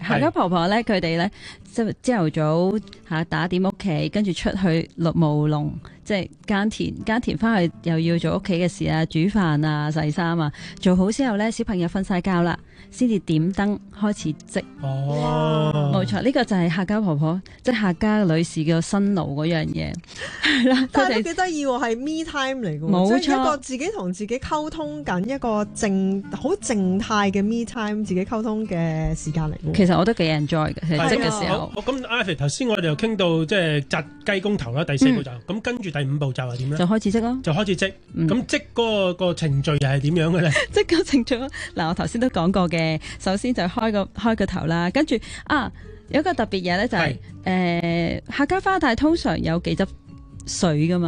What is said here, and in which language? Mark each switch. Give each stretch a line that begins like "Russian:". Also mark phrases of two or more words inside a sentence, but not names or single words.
Cantonese: 客家婆婆咧，佢哋咧即係朝頭早打點屋企，跟住出去務農，即係耕田翻去又要做屋企嘅事啊，煮飯啊，洗衫啊，做好之後咧，小朋友瞓晒覺啦，先至點燈開始織。哦，冇錯，呢個就係客家婆婆，即係客家女士嘅辛勞嗰樣嘢。係啦，但係都幾得意喎，係
English: me time
Cantonese: 嚟嘅，冇錯，即係一個自己同自己溝通緊一個好靜態嘅
English: me time，
Cantonese: 自己溝通嘅時間嚟嘅。其實我都幾 enjoy 嘅，織嘅時候。咁 Ivy 頭先我哋又傾到即係紮雞公頭啦，第4步驟，咁跟住第5步驟係點咧？就開始織咯，就開始織。咁織嗰個程序又係點樣嘅咧？織個程序嗱，我頭先都講過嘅，首先就開個頭啦，跟住有一個特別嘢咧就係客家花帶通常有幾執水噶嘛，